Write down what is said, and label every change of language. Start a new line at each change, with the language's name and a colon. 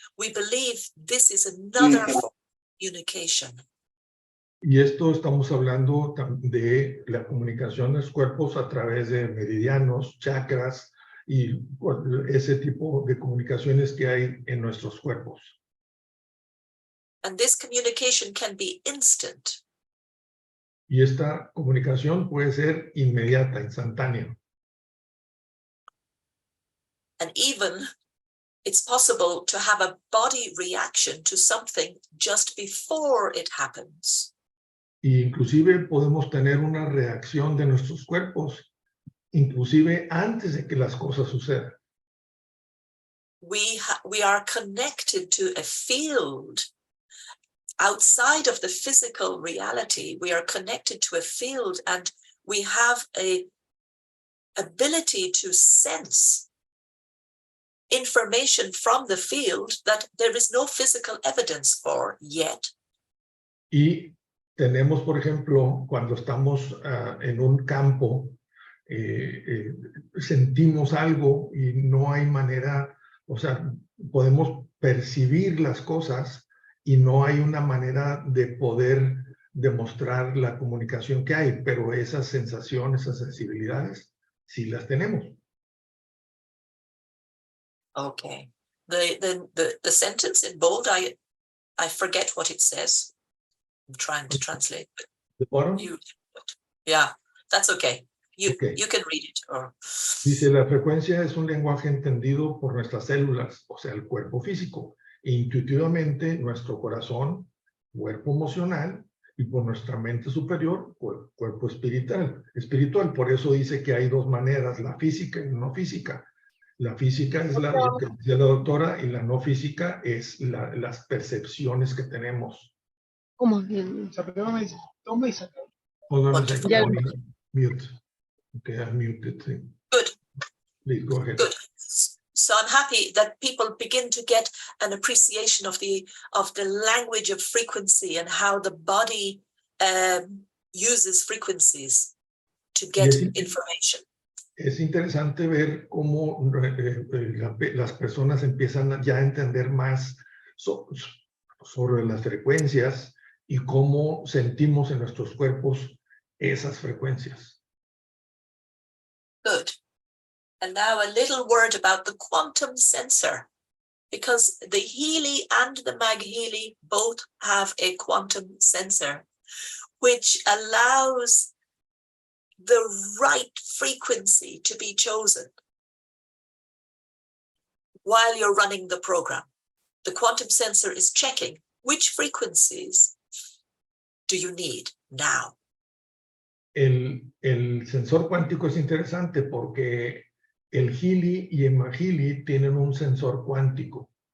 English: We believe this is another form of communication.
Spanish: Y esto estamos hablando de la comunicación de los cuerpos a través de meridianos, chakras y ese tipo de comunicaciones que hay en nuestros cuerpos.
English: And this communication can be instant.
Spanish: Y esta comunicación puede ser inmediata, instantánea.
English: And even it's possible to have a body reaction to something just before it happens.
Spanish: Y inclusive podemos tener una reacción de nuestros cuerpos, inclusive antes de que las cosas sucedan.
English: We are connected to a field outside of the physical reality, we are connected to a field, and we have a ability to sense information from the field that there is no physical evidence for yet.
Spanish: Y tenemos, por ejemplo, cuando estamos en un campo, sentimos algo y no hay manera, o sea, podemos percibir las cosas y no hay una manera de poder demostrar la comunicación que hay, pero esas sensaciones, esas sensibilidades, sí las tenemos.
English: Okay. The sentence in bold, I forget what it says. I'm trying to translate, but
Spanish: ¿De acuerdo?
English: yeah, that's okay. You Okay. can read it. Or...
Spanish: Dice, la frecuencia es un lenguaje entendido por nuestras células, o sea, el cuerpo físico, e intuitivamente nuestro corazón, cuerpo emocional, y por nuestra mente superior, cuerpo espiritual. Por eso dice que hay dos maneras, la física y la no física. La física es lo que decía la doctora, y la no física es las percepciones que tenemos. ¿Cómo bien? Toma y saca.
English: Hold on a second,
Spanish: Ya.
English: mute. Okay, I muted. Good. Please go ahead. Good. So I'm happy that people begin to get an appreciation of the language of frequency and how the body uses frequencies to get information.
Spanish: Es interesante ver cómo las personas empiezan ya a entender más sobre las frecuencias y cómo sentimos en nuestros cuerpos esas frecuencias.
English: Good. And now a little word about the quantum sensor, because the Healy and the MagHealy both have a quantum sensor, which allows the right frequency to be chosen while you're running the program. The quantum sensor is checking which frequencies do you need now.
Spanish: El sensor cuántico es interesante porque el Healy y el MagHealy tienen un sensor cuántico.